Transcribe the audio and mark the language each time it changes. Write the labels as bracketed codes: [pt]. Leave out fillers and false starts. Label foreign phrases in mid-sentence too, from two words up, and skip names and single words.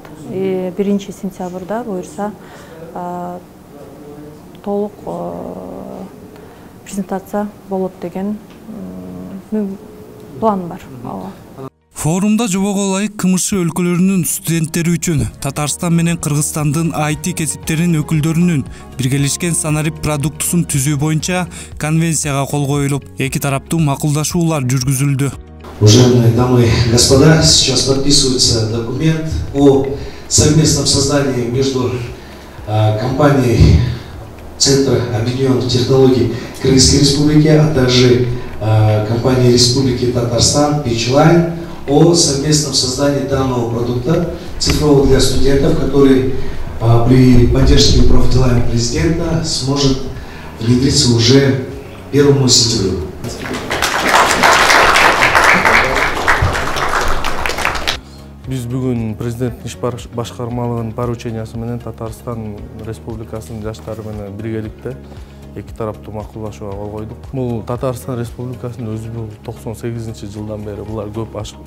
[ky] 1 сентябрда буюрса толук презентация болот деген план бар. Форумда жобого ылайык КМШ өлкөлөрүнүн студенттери үчүн Татарстан менен Кыргызстандын IT кесиптеринин өкүлдөрүнүн биргелешкен санарип продуктусун түзүү боюнча конвенцияга кол коюлуп, эки тараптуу макулдашуулар жүргүзүлдү. [ru] Уважаемые дамы и господа, сейчас подписывается документ о совместном создании между компанией Центра объединенных технологий Кыргызской Республики, а также компанией Республики Татарстан Pitchline о совместном создании данного продукта цифрового для студентов, который при поддержке профдела президента сможет внедриться уже 1 сентября. [ky] Биз бүгүн президенттин иш башкармалыгынын поручениясы менен Татарстан Республикасынын жаштары менен биргеликте эки тараптуу макулдашууга кол койдук. Бул Татарстан Республикасынын өзү 98-жылдан бери булар көп ашык.